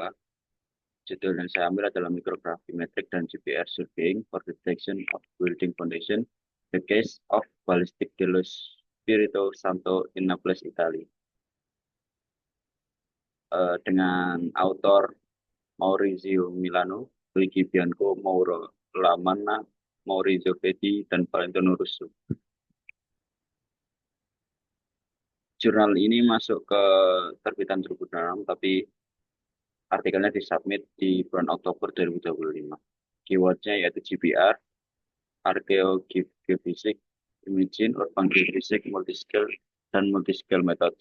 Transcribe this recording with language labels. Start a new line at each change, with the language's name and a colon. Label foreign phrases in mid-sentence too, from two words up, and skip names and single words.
Indonesian: Judul yang saya ambil adalah Microgravity dan GPR Surveying for Detection of Building Foundation, The Case of Ballistic dello Spirito Santo in Naples, Italia. Dengan autor Maurizio Milano, Luigi Bianco, Mauro Lamanna, Maurizio Fedi, dan Valentino Russo. Jurnal ini masuk ke terbitan Tribunal, tapi artikelnya disubmit di bulan Oktober 2025. Keywordnya yaitu GPR, Archaeogeophysics, Imaging,
English: Urban Geophysics,
Indonesian: Multiscale, dan
English: Multiscale Methods.